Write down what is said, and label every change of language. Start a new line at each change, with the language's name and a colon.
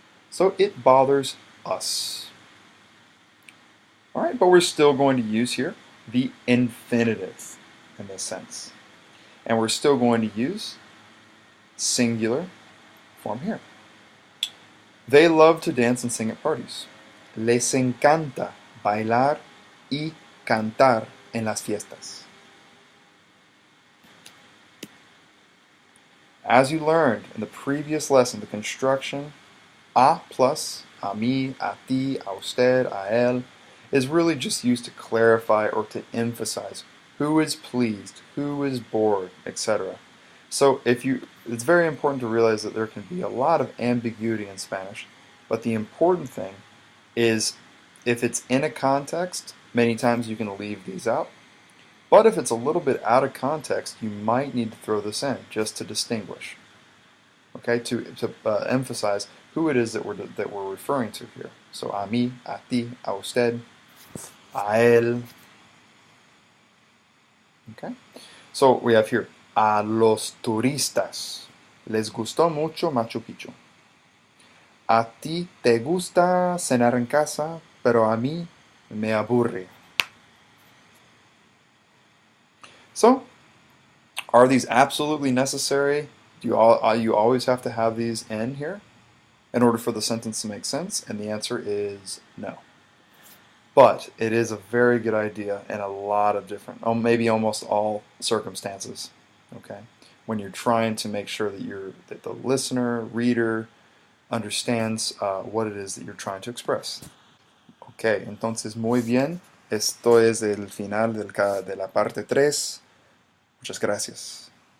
English: So it bothers us. All right, but we're still going to use here the infinitive in this sense. And we're still going to use singular form here. They love to dance and sing at parties.
Spanish: Les encanta bailar y cantar en las fiestas.
English: As you learned in the previous lesson, the construction a plus, a mí, a ti, a usted, a él, is really just used to clarify or to emphasize who is pleased, who is bored, etc. So it's very important to realize that there can be a lot of ambiguity in Spanish, but the important thing is if it's in a context, many times you can leave these out. But if it's a little bit out of context, you might need to throw this in just to distinguish, okay, to emphasize who it is that we're referring to here. So a mí, a ti, a usted, a él. Okay, so we have here
Spanish: a los turistas les gustó mucho Machu Picchu. A ti te gusta cenar en casa, pero a mí me aburre.
English: So, are these absolutely necessary? Do you always have to have these in here in order for the sentence to make sense? And the answer is no. But it is a very good idea in a lot of different, maybe almost all circumstances, okay? When you're trying to make sure that the listener, reader, understands what it is that you're trying to express.
Spanish: Ok, entonces muy bien. Esto es el final de la parte 3. Muchas gracias.